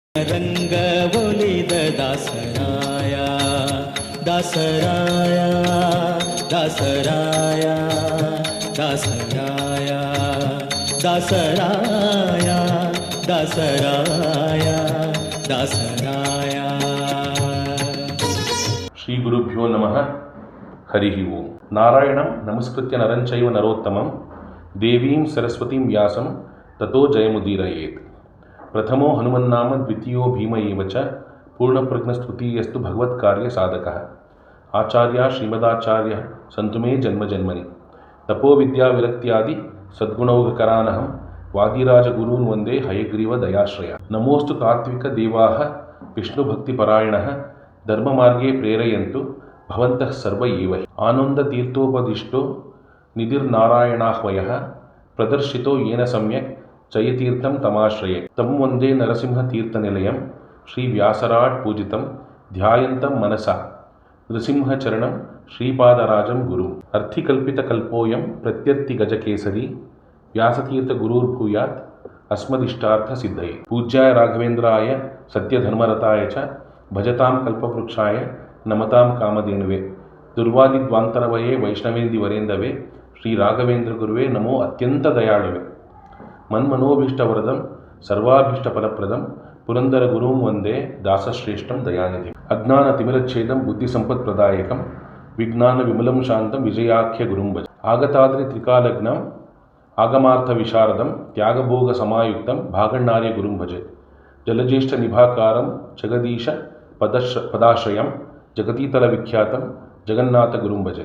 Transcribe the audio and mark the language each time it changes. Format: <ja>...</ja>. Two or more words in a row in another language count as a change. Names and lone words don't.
<kn>ರಂಗ ಒಲಿದ ದಾಸರಾಯ ದಾಸರಾಯ ದಾಸರಾಯ ದಾಸರಾಯ ದಾಸರಾಯ ದಾಸರಾಯ ದಾಸರಾಯ.</kn> <sa>ಶ್ರೀ ಗುರುಭ್ಯೋ ನಮಃ. ಹರಿ ಓಂ. ನಾರಾಯಣಂ ನಮಸ್ಕೃತ್ಯ ನರಂಚೈವ ನರೋತ್ತಮಂ ದೇವೀಂ ಸರಸ್ವತೀಂ ವ್ಯಾಸಂ ತಥೋ ಜಯಮುದೀರಯೇತ್. ಪ್ರಥಮೋ ಹನುಮನ್ನಾಮ ದ್ವಿತೀಯೋ ಭೀಮ ಏವ ಚ ಪೂರ್ಣಪ್ರಜ್ಞಸ್ತೃತೀಯಸ್ತು ಭಗವತ್ಕಾರ್ಯ ಸಾಧಕಃ. ಆಚಾರ್ಯ ಶ್ರೀಮದಾಚಾರ್ಯ ಸಂತು ಮೇ ಜನ್ಮಜನ್ಮನಿ. ತಪೋ ವಿದ್ಯಾ ವಿರಕ್ತ್ಯಾದಿ ಸದ್ಗುಣೌಘಕರಾನಹಂ ವಾದಿರಾಜಗುರೂನ್ ವಂದೇ ಹಯಗ್ರೀವ ದಯಾಶ್ರಯ. ನಮೋಸ್ತು ತಾತ್ವಿಕ ದೇವಾಃ ವಿಷ್ಣುಭಕ್ತಿಪರಾಯಣಃ ಧರ್ಮಮಾರ್ಗೇ ಪ್ರೇರಯಂತು ಭವಂತಃ ಸರ್ವ ಏವ. ಆನಂದತೀರ್ಥೋಪದಿಷ್ಟೋ ನಿಧಿರ್ನಾರಾಯಣಾಹ್ವಯಃ ಪ್ರದರ್ಶಿತೋ ಯೇನ ಸಮ್ಯಕ್ ಜಯತೀರ್ಥಂ ತಮಾಶ್ರಯೇ. ತಂ ವಂದೇ ನರಸಿಂಹತೀರ್ಥನಿಲಯಂ ಶ್ರೀ ವ್ಯಾಸರಾಟ್ ಪೂಜಿತಂ ಧ್ಯಾಯಂತಂ ಮನಸಾ ನೃಸಿಂಹಚರಣಂ ಶ್ರೀಪಾದರಾಜಂ ಗುರು. ಅರ್ಥಿಕಲ್ಪಿತಕಲ್ಪೋಯಂ ಪ್ರತ್ಯರ್ಥಿಗಜಕೇಸರಿ ವ್ಯಾಸತೀರ್ಥ ಗುರುರ್ಭೂಯಾತ್ ಅಸ್ಮದಿಷ್ಟಾರ್ಥ ಸಿದ್ಧಯೇ. ಪೂಜ್ಯಾಯ ರಾಘವೇಂದ್ರಾಯ ಸತ್ಯಧರ್ಮರತಾಯ ಚ ಭಜತಾಂ ಕಲ್ಪವೃಕ್ಷಾಯ ನಮತಾಂ ಕಾಮಧೇನುವೆ. ದುರ್ವಾದಿದ್ವಾಂತರವಯೇ ವೈಷ್ಣವೇಂದಿವರೇಂದವೇ ಶ್ರೀ ರಾಘವೇಂದ್ರ ಗುರುವೇ ನಮೋ ಅತ್ಯಂತ ದಯಾಳುವೆ. ಮನ್ಮನೋಭೀಷ್ಟವರದಂ ಸರ್ವಾಭೀಷ್ಟಫಲಪ್ರದಂ ಪುರಂದರ ಗುರುಂ ವಂದೇ ದಾಸಶ್ರೇಷ್ಠಂ ದಯಾನಿಧಿ. ಅಜ್ಞಾನ ತಿಮಿರಚ್ಛೇದಂ ಬುದ್ಧಿಸಂಪತ್ಪ್ರದಾಯಕಂ ವಿಜ್ಞಾನ ವಿಮಲಂ ಶಾಂತಂ ವಿಜಯಾಖ್ಯ ಗುರುಂ ಭಜ. ಆಗತಾದ್ರಿ ತ್ರಿಕಾಲಗ್ನಂ ಆಗಮಾರ್ಥ ವಿಶಾರದಂ ತ್ಯಾಗಭೋಗ ಸಮಾಯುಕ್ತಂ ಭಾಗಣ್ಣಾರ್ಯ ಗುರುಂ ಭಜೆ. ಜಲಜ್ಯೇಷ್ಠ ನಿಭಾಕಾರಂ ಜಗದೀಶ ಪದಾಶ್ರಯಂ ಜಗತೀತಲ ವಿಖ್ಯಾತಂ ಜಗನ್ನಾಥ ಗುರುಂ ಭಜೆ.</sa>